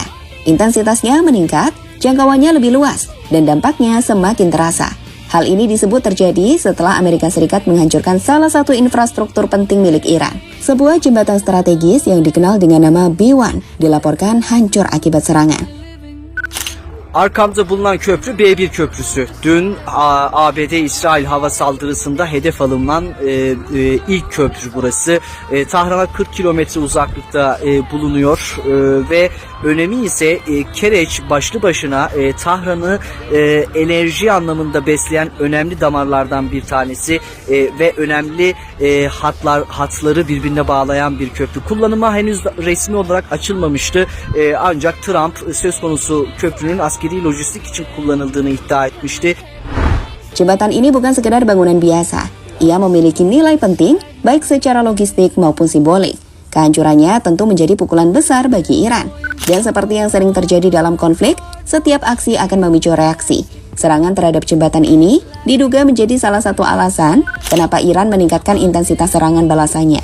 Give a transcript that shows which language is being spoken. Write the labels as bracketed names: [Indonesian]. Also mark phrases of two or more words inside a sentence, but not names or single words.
[Indonesian] Intensitasnya meningkat, jangkauannya lebih luas, dan dampaknya semakin terasa. Hal ini disebut terjadi setelah Amerika Serikat menghancurkan salah satu infrastruktur penting milik Iran. Sebuah jembatan strategis yang dikenal dengan nama B1 dilaporkan hancur akibat serangan. [Turkish] Arkamda bulunan köprü B1 köprüsü. Dün ABD-İsrail hava saldırısında hedef alınan ilk köprü burası. Tahran'a 40 kilometre uzaklıkta bulunuyor ve önemi ise Kereç başlı başına Tahran'ı enerji anlamında besleyen önemli damarlardan bir tanesi ve önemli hatları birbirine bağlayan bir köprü. Kullanıma henüz resmi olarak açılmamıştı. Ancak Trump söz konusu köprünün askeri lojistik için kullanıldığını iddia etmişti. [Indonesian] Jembatan ini bukan sekedar bangunan biasa. Ia memiliki nilai penting baik secara logistik maupun simbolik. Kehancurannya tentu menjadi pukulan besar bagi Iran. Dan seperti yang sering terjadi dalam konflik, setiap aksi akan memicu reaksi. Serangan terhadap jembatan ini diduga menjadi salah satu alasan kenapa Iran meningkatkan intensitas serangan balasannya.